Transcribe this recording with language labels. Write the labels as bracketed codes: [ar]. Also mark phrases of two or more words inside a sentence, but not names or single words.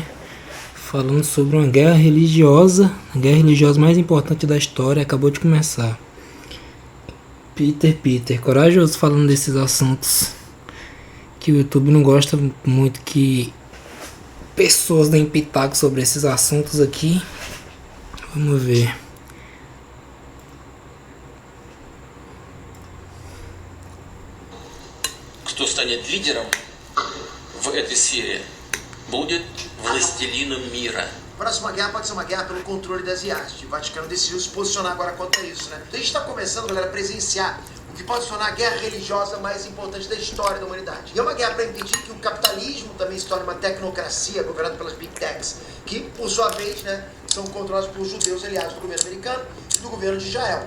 [pt] Falando sobre uma guerra religiosa, a guerra religiosa mais importante da história, acabou de começar. Peter, corajoso falando desses assuntos que o YouTube não gosta muito que pessoas deem pitaco sobre esses assuntos aqui. Vamos ver. [ru] Кто станет лидером в этой сфере, будет властелином мира. [pt] A próxima guerra pode ser uma guerra pelo controle das IAs. O Vaticano decidiu se posicionar agora contra isso, né? Então a gente está começando, galera, a presenciar o que pode se tornar a guerra religiosa mais importante da história da humanidade. E é uma guerra para impedir que o capitalismo também se torne uma tecnocracia governada pelas [en] Big Techs, [pt] que, por sua vez, né, são controlados por judeus aliados do governo americano e do governo de Israel.